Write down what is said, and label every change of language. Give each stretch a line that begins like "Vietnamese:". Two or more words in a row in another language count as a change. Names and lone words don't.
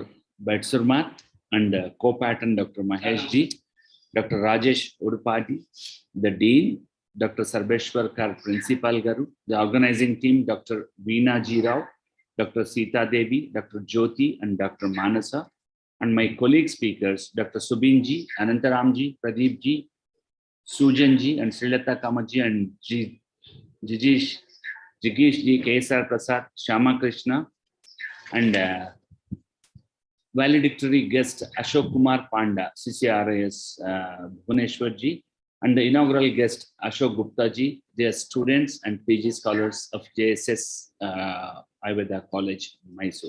English: Betsurmat, and co-pattern, Dr. Mahesh Ji, Dr. Rajesh Udupadi, the Dean, Dr. Sarbeshwar Kar, Principal Garu, the organizing team, Dr. Veena Ji Rao, Dr. Sita Devi, Dr. Jyoti, and Dr. Manasa, and my colleague speakers, Dr. Subin Ji, Anantaram Ji, Pradeep Ji, Sujan Ji, and Srilata Kamaji, and Jigish Ji, Kesar Prasad, Shama Krishna, and valedictory guest Ashok Kumar Panda, CCRIS Bhubaneswar Ji, and the inaugural guest Ashok Gupta Ji. They are students and PG scholars of JSS Ayurveda College, Mysore.